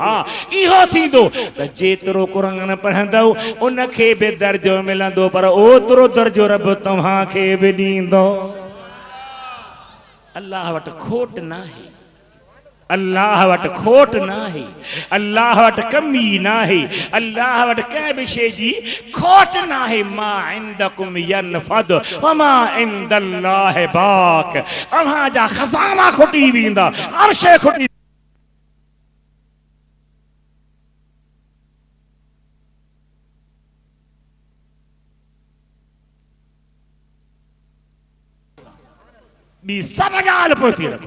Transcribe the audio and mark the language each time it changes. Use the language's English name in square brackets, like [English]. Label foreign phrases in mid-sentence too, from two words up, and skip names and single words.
[Sindhi] हा, इहो थींदो त जेतिरो क़ुरान पढ़ंदव उनखे बि दर्जो मिलंदो, पर ओतिरो दर्जो रब तव्हांखे बि ॾींदो। अल्लाह वटि खोट न आहे, अल्लाह वटि खोट न आहे, अल्लाह वटि कमी न आहे, अल्लाह वटि कंहिं बि शइ जी खोट न आहे। [Arabic] ما عندكم ينفد و ما عند الله باق. [Sindhi] अव्हां जा खज़ाना खुटी वेंदा, हर शइ खुटी। ॿी सभु ॻाल्हि पहुची रखो।